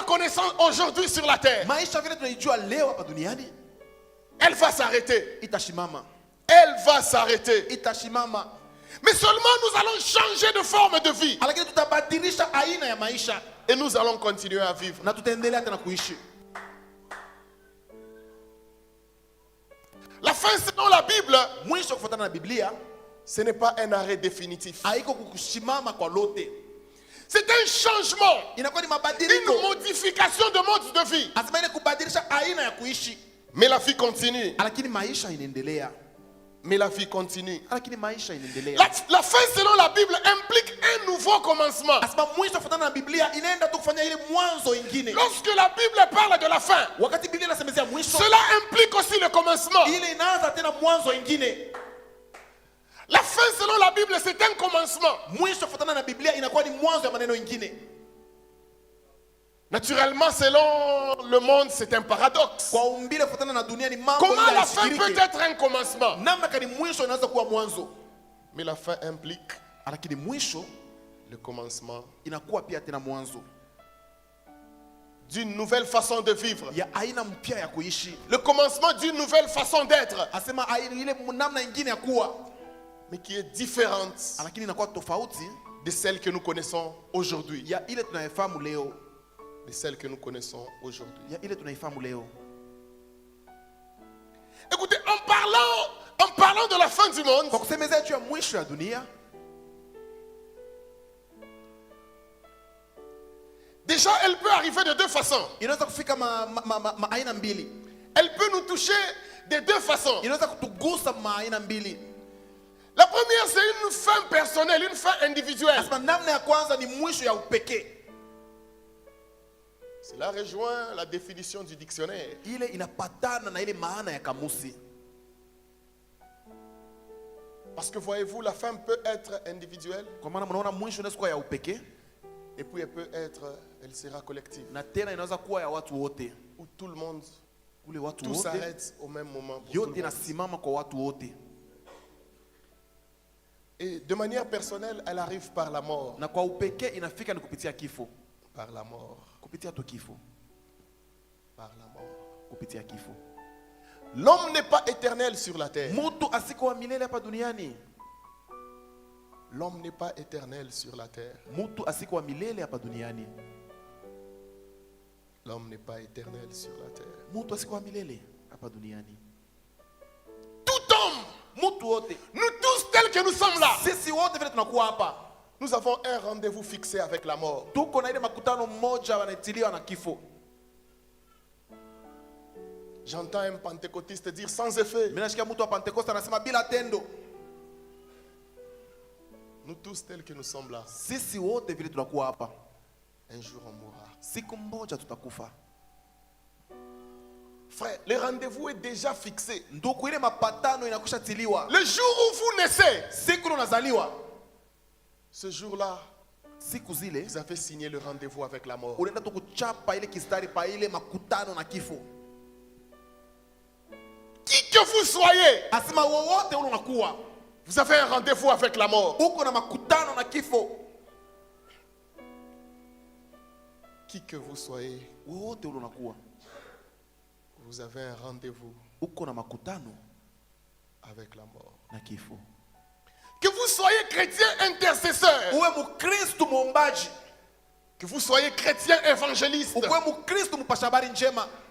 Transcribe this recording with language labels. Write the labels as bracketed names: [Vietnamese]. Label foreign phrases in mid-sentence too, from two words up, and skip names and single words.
[French] connaissons aujourd'hui sur la terre, [Swahili] maisha vile tunaijua leo hapa duniani [French] elle va s'arrêter. [Swahili] itashimama, [French] Elle va s'arrêter. [Swahili] itashimama, [French] Mais seulement nous allons changer de forme de vie. [Swahili] lakini tutabadilisha aina ya maisha [French] Et nous allons continuer à vivre. [Swahili] na tutaendelea tena kuishi. [French] La fin selon la Bible, [Swahili] Mwisho kufuatana na Biblia [French] ce n'est pas un arrêt définitif. [Swahili] haiko kukushimama kwa lote, [French] C'est un changement, [Swahili] inakuwa ni [French] une [Swahili] mabadiliko, [French] modification de mode de vie. [Swahili] asema ile kubadilisha aina ya kuishi, [French] Mais la vie continue. [Swahili] lakini maisha inaendelea, [French] Mais la vie continue. [Swahili] lakini maisha inaendelea. [French] La fin selon la Bible implique un nouveau commencement. [Swahili] Asema mwisho kufuatana na Biblia inaenda tu kufanya ile mwanzo ingine. [French] Lorsque la Bible parle de la fin, [Swahili] Wakati Biblia inasemezea mwisho, [French] cela implique aussi le commencement. [Swahili] ile inaanza tena mwanzo ingine. [French] La fin selon la Bible, c'est un commencement. [Swahili] Mwisho kufuatana na Biblia inakuwa ni mwanzo ya maneno ingine. [French] Naturellement, selon le monde, c'est un paradoxe. [Swahili] Kwa umbile kufuatana na dunia ni mambo [French] Comment [Swahili] ile [French] la fin peut [Swahili] haishikiriki. [French] être un commencement? [Swahili] Namna kani mwisho inaweza kuwa mwanzo, [French] Mais la fin implique [Swahili] lakini mwisho [French] le commencement [Swahili] inakuwa pia tena mwanzo [French] d'une nouvelle façon de vivre. [Swahili] ya aina mpya ya kuishi. [French] Le commencement d'une nouvelle façon d'être, [Swahili] Asema ile namna ingine ya kuwa, [French] mais qui est différente [Swahili] lakini inakuwa tofauti [French] de celle que nous connaissons aujourd'hui. [Swahili] ya ile tunaifahamu leo, [French] De celle que nous connaissons aujourd'hui. [Swahili] ya ile tunaifahamu leo. [French] Écoutez, en parlant de la fin du monde, [Swahili] Kwa kusemezea juu ya mwisho ya dunia, [French] déjà elle peut arriver de deux façons. [Swahili] inaweza kufika aina mbili, [French] Elle peut nous toucher de deux façons. [Swahili] inaweza kutugusa aina mbili. [French] La première, c'est une fin personnelle, une fin individuelle. [Swahili] Asema namna ya kwanza ni mwisho ya upekee. [French] Cela rejoint la définition du dictionnaire. [Swahili] Ile inapatana na ile maana ya kamusi. [French] Parce que voyez-vous, la fin peut être individuelle [Swahili] Kwa maana mnaona mwisho inaweza kuwa ya upekee [French] et puis elle sera collective. [Swahili] na tena inaweza kuwa ya watu wote. [French] Où tout le monde, [Swahili] Ule watu [French] tout [Swahili] wote [French] s'arrête au même moment. Pour tout [Swahili] yote [French] le monde. [Swahili] inasimama kwa watu wote. [French] Et de manière personnelle, elle arrive par la mort. [Swahili] Na kwa upekee inafika ni kupitia kifo. [French] Par la mort. [Swahili] Kupitia tu kifo. [French] Par la mort. [Swahili] Kupitia kifo. [French] L'homme n'est pas éternel sur la terre. [Swahili] Mtu asiko wa milele hapa duniani. [French] L'homme n'est pas éternel sur la terre. [Swahili] Mtu asiko wa milele hapa duniani. [French] L'homme n'est pas éternel sur la terre. [Swahili] Mtu asiko wa milele hapa duniani. [French] Tout homme, [Swahili] Mtu wote, [French] nous tous tels que nous sommes là, [Swahili] sisi wote vile tunakuwa hapa, [French] nous avons un rendez-vous fixé avec la mort. [Swahili] tuko na ile makutano mmoja wanatiliwa na kifo. [French] J'entends un pentecôtiste dire sans effet. [Swahili] Mimi nasikia mtu wa Pentecoste anasema bila tendo. [French] Nous tous tels que nous sommes là, [Swahili] Sisi wote vile tunakuwa hapa, [French] un jour on mourra. [Swahili] siku moja tutakufa. [French] Frère, le rendez-vous est déjà fixé. [Swahili] Ndugu, ile mapatano inakushatiliwa. [French] Le jour où vous naissez, [Swahili] Siku unazaliwa, [French] ce jour-là, [Swahili] siku zile [French] vous avez signé le rendez-vous avec la mort. [Swahili] unaenda tu kuchapa ile kistari pa ile makutano na kifo. [French] Qui que vous soyez, [Swahili] Asema wowote ule unakuwa [French] vous avez un rendez-vous avec la mort. [Swahili] uko na makutano na kifo. [French] Qui que vous soyez, [Swahili] Wowote ule unakuwa [French] vous avez un rendez-vous [Swahili] uko na makutano [French] avec la mort. [Swahili] na kifo. [French] Que vous soyez chrétien intercesseur, [Swahili] Uwe mukristu muombaji, [French] que vous soyez chrétien évangéliste, [Swahili] uwe mukristu mpasha habari njema,